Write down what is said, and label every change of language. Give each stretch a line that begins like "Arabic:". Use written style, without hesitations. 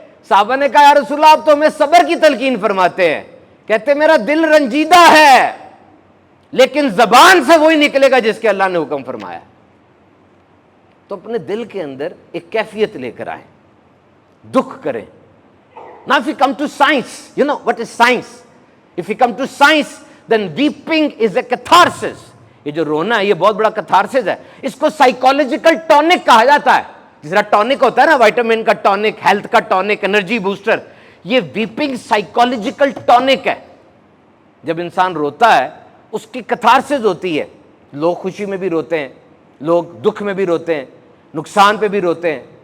Urdu: صحابہ نے کہا یا رسول اللہ آپ تو ہمیں صبر کی تلقین فرماتے ہیں. کہتے میرا دل رنجیدہ ہے لیکن زبان سے وہی نکلے گا جس کے اللہ نے حکم فرمایا. تو اپنے دل کے اندر ایک کیفیت لے کر آئیں, دکھ کریں.
English: Now if you come to science, you know what is science? If you come to science, then weeping is a catharsis.
Urdu: یہ جو رونا ہے یہ بہت بڑا catharsis ہے. اس کو سائیکولوجیکل ٹونک کہا جاتا ہے. جس طرح ٹونک ہوتا ہے نا, وائٹامن کا ٹونک, ہیلتھ کا ٹونک, انرجی بوسٹر, یہ ویپنگ سائیکولوجیکل ٹونک ہے. جب انسان روتا ہے اس کی catharsis ہوتی ہے. لوگ خوشی میں بھی روتے ہیں, لوگ دکھ میں بھی روتے ہیں, نقصان پہ بھی روتے ہیں.